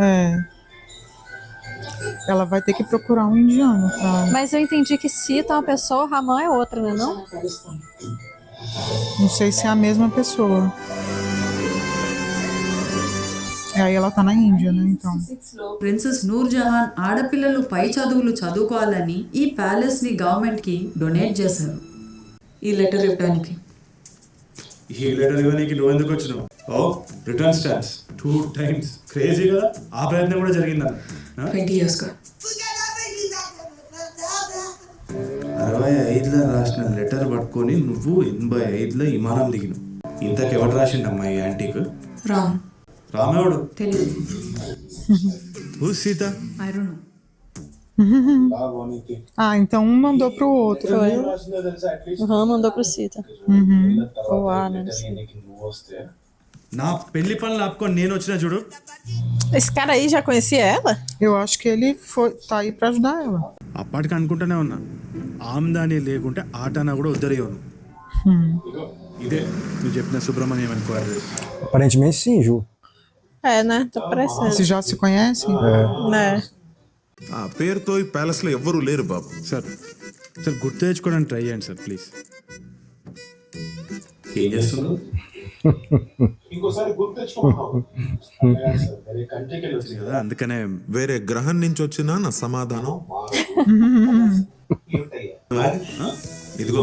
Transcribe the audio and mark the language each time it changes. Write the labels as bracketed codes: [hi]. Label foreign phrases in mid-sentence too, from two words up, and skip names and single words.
[pt] Ela vai ter que procurar um indiano, tá? Mas eu entendi que Sita é uma pessoa, Ramã é outra, né? Não? Não sei se é a mesma pessoa. Aí ela tá na Índia, né? Então. [te] ప్రిన్సెస్ నూర్ జహాన్ ఆడపిల్లలు పై చదువులు చదువుకోవాలని ఈ ప్యాలెస్ ని గవర్నమెంట్ కి డొనేట్ చేశారు. ఈ లెటర్ ఇవ్వడానికి. ఈ లెటర్ ఇవ్వడానికి నువ్వు ఎందుకు వచ్చినావు? ఓ [en] return stamps [te] 2 times క్రేజీ కదా. ఆ ప్రయత్నం కూడా జరిగిందన్న 20 years గా 65లో రాసిన లెటర్ పట్టుకొని నువ్వు 85లో విమానం దిగినావు. ఇంతకు ఎవరు రాసిండమ్మా ఈ యాంటీక్? రామ్. రామేవుడు తెలియదు. సీత [en] I don't know. [pt] Ah, então um mandou pro outro, viu? O Ram mandou pro Sita. Ou A, né? Não sei. [te] నా పెళ్లి పనులు ఆపుకొని నేను వచ్చిన చూడు. [pt] Esse cara aí já conhecia ela? Eu acho que ele tá aí pra ajudar ela. [te] అప్పటికి అనుకుంటూనే ఉన్నా ఆమ్దాని లేకుంటే ఆటనా కూడా ఉద్దరేయను. ఇదే నువ్వు చెప్పిన సుబ్రహ్మణ్యం అనుకో అడ్రస్. [pt] Aparentemente sim, Ju. É, né? Tá parecendo. Vocês já se conhecem? É. [te] ఆ పేరుతో ఈ ప్యాలెస్ లో ఎవ్వరూ లేరు బాబు. సార్ గుర్తు తెచ్చుకోవడానికి ట్రై చేయండి సార్ ప్లీజ్. ఏం చేస్తున్నావు? ఇంకోసారి గుర్తు తెచ్చుకోమన్నావు కదా అందుకనే వేరే గ్రహం నుంచి వచ్చినా నా సమాధానం ఇదిగో.